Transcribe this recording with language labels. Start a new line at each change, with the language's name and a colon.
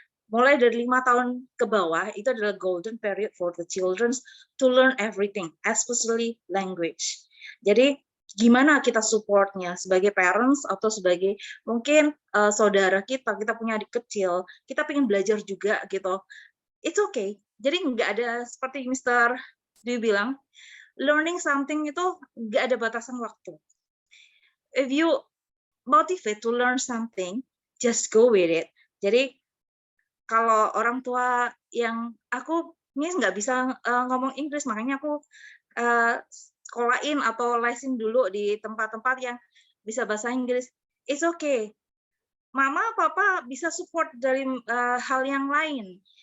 Indonesian: Mulai dari 5 tahun ke bawah, itu adalah
English: golden period for the children to learn everything, especially language.
Indonesian: Jadi, gimana kita supportnya sebagai parents atau sebagai mungkin saudara kita punya adik kecil, kita pengen belajar juga gitu.
English: It's okay.
Indonesian: Jadi nggak ada seperti Mr. Dwi bilang,
English: learning something
Indonesian: itu nggak ada batasan waktu.
English: If you motivate to learn something, just go with it.
Indonesian: Jadi kalau orang tua yang aku ini nggak bisa ngomong Inggris, makanya aku sekolahin atau lesin dulu di tempat-tempat yang bisa bahasa Inggris.
English: It's okay.
Indonesian: Mama, papa bisa support dari hal yang lain.